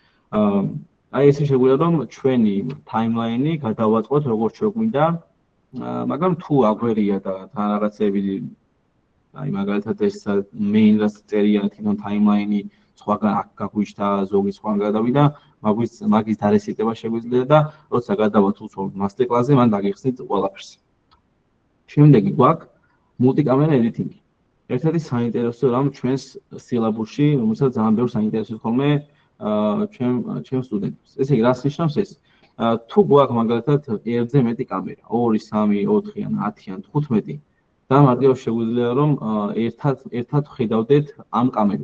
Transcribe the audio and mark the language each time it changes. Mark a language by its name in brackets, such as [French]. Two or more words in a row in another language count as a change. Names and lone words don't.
[Georgian] აი ესე შეგვიძლია რომ ჩვენი timeline-ი გადავაწყოთ როგორც შეგვინდა, მაგრამ თუ აგვერია და თან რაღაცები აი მაგალითად ეს main რაც წერია თვითონ timeline-ი სხვაგან აქ გაგვიჩნდა, ზოგი სხვაგან გადავიდა, მაგის დარესტება შეგვიძლია და როცა გადავალთ უცებ [English] master class- [Georgian] ზე, მან დაგიხსნით ყველაფერს. [English] შემდეგი გვაქვს multi-camera editing. [Georgian] ერთ-ერთი საინტერესო რამ ჩვენს სილაბუსში, რომელსაც ძალიან ბევრ საინტერესოს ხოლმე ჩემ სტუდენტებს. ესე იგი, რას ნიშნავს ეს? თუ გვაქვს მაგალითად 1-ზე მეტი კამერა, 2, 3, 4-ან, 10-ან, 15 და მარტივად შეგვიძლია რომ ერთად ხედავდეთ ამ კამერებს.